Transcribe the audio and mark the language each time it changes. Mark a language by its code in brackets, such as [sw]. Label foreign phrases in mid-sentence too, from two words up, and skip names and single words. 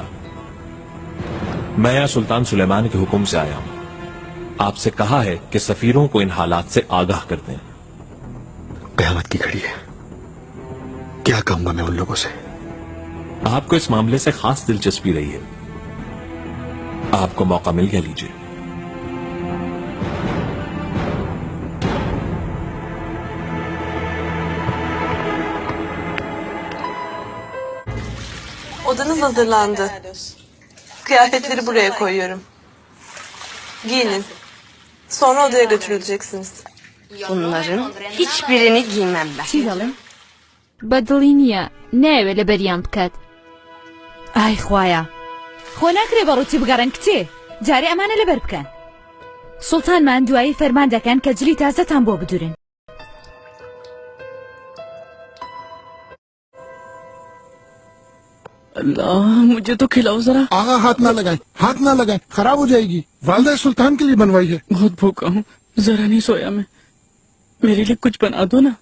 [ur] میں یہاں سلطان سلیمان کے حکم سے آیا ہوں. آپ سے کہا ہے کہ سفیروں کو ان حالات سے آگاہ کر دیں. قیامت کی گھڑی ہے، کیا کہوں گا میں ان لوگوں سے? آپ کو اس معاملے سے خاص دلچسپی رہی ہے، آپ کو موقع مل گیا، لیجیے. [tr] Odanız hazırlandı. Kıyafetleri buraya koyuyorum. Giyinin. Sonra odaya götürüleceksiniz. Bunların hiçbirini giymem ben. [ckb] چیڵم بەدڵی نییە ناوێت لە بەریان بکات. ئای خوایە خۆ ناکرێ بەڕووتی بگەڕن کتێ جارێ ئەمانە لەبەر بکەن. سوڵتانمان دوایی فەرمان دەکەن کە جلی تازەتان بۆ بدورن. [ur] اللہ مجھے تو کھلاؤ ذرا. آغا ہاتھ نہ لگائیں، ہاتھ نہ لگائیں، خراب ہو جائے گی۔ والدہ سلطان کے لیے بنوائی ہے. بہت بھوکا ہوں، ذرا نہیں سویا میں، میرے لیے کچھ بنا دو نا.